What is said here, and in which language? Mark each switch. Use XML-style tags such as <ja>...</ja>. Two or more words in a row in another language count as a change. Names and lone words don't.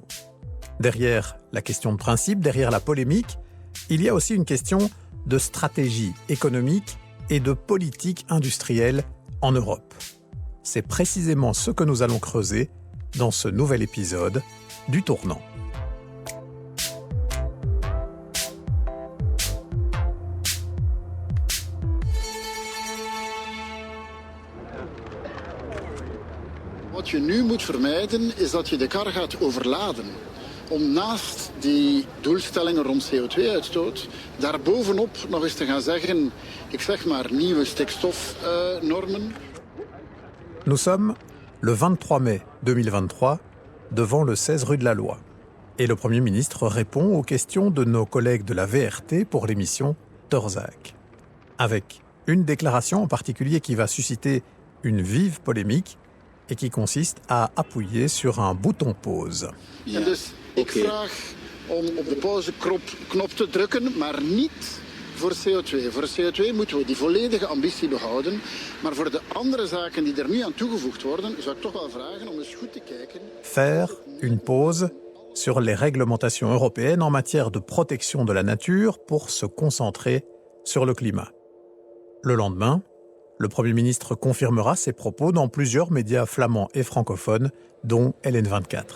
<fr>Derrière la question de principe, derrière la polémique, il y a aussi une question de stratégie économique et de politique industrielle en Europe. C'est précisément ce que nous allons creuser dans ce nouvel épisode du Tournant.</fr> <nl>Wat je nu moet vermijden is dat je de kar gaat overladen. Om naast die doelstellingen rond CO2-uitstoot, daarbovenop nog eens te gaan zeggen, ik zeg maar nieuwe stikstofnormen.</nl> <fr>Nous sommes le 23 mai 2023, devant le 16 rue de la Loi. Et le Premier ministre répond aux questions de nos collègues de la VRT pour l'émission Torzac. Avec une déclaration en particulier qui va susciter une vive polémique et qui consiste à appuyer sur un bouton pause.</fr> <nl>Ja. En dus ik vraag om op de pauzeknop te drukken, maar niet voor CO2. Voor CO2 moeten we die volledige ambitie behouden. Maar voor de andere zaken die er nu aan toegevoegd worden, zou ik toch wel vragen om eens goed te kijken.</nl> <fr>Faire une pause sur les réglementations européennes en matière de protection de la nature pour se concentrer sur le climat. Le lendemain, le Premier ministre confirmera ses propos dans plusieurs médias flamands et francophones, dont LN24.</fr>